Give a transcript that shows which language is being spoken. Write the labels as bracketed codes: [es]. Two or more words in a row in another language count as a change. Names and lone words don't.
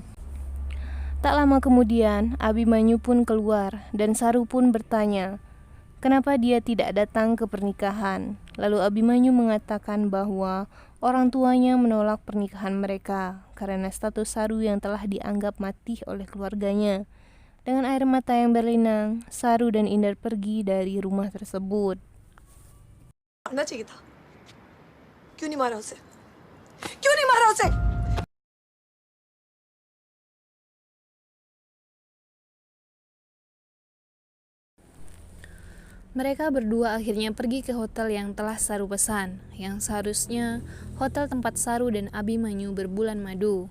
[id] Tak lama kemudian, Abimanyu pun keluar dan Saru pun bertanya, kenapa dia tidak datang ke pernikahan? Lalu Abimanyu mengatakan bahwa orang tuanya menolak pernikahan mereka karena status Saru yang telah dianggap mati oleh keluarganya. Dengan air mata yang berlinang, Saru dan Inder pergi dari rumah tersebut. [hi] करना चाहिए था। क्यों नहीं मारा उसे? क्यों नहीं मारा उसे? [id] Mereka berdua akhirnya pergi ke hotel yang telah Saru pesan, yang seharusnya hotel tempat Saru dan Abimanyu berbulan madu.